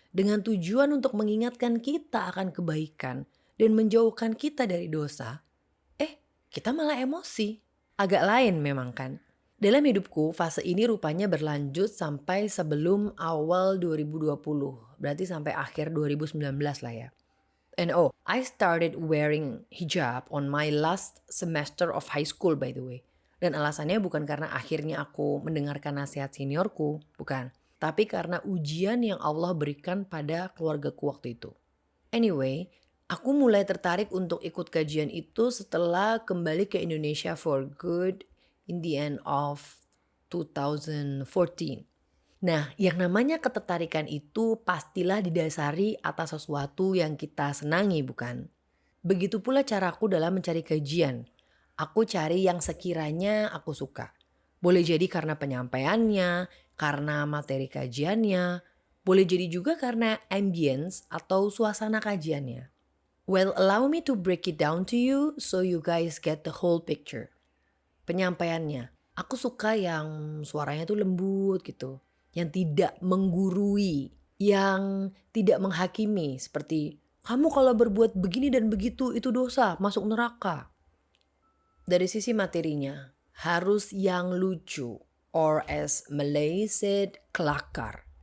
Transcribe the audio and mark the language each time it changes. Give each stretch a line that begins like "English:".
Indonesian: dengan tujuan untuk mengingatkan kita akan kebaikan dan menjauhkan kita dari dosa, kita malah emosi. Agak lain memang kan. Dalam hidupku, fase ini rupanya berlanjut sampai sebelum awal 2020. Berarti sampai akhir 2019 lah ya.
English: And I started wearing hijab on my last semester of high school by the way.
Indonesian: Dan alasannya bukan karena akhirnya aku mendengarkan nasihat seniorku, bukan. Tapi karena ujian yang Allah berikan pada keluargaku waktu itu.
English: Anyway,
Indonesian: aku mulai tertarik untuk ikut kajian itu setelah kembali ke Indonesia
English: for good
Indonesian: in the end of 2014. Nah, yang namanya ketertarikan itu pastilah didasari atas sesuatu yang kita senangi, bukan? Begitu pula caraku dalam mencari kajian. Aku cari yang sekiranya aku suka. Boleh jadi karena penyampaiannya, karena materi kajiannya, boleh jadi juga karena ambience atau suasana kajiannya.
English: Well, allow me to break it down to you so you guys get the whole picture.
Indonesian: Penyampaiannya, aku suka yang suaranya tuh lembut gitu, yang tidak menggurui, yang tidak menghakimi seperti kamu kalau berbuat begini dan begitu itu dosa, masuk neraka. Dari sisi materinya, harus yang lucu,
English: or as Malay said,
Indonesian: kelakar.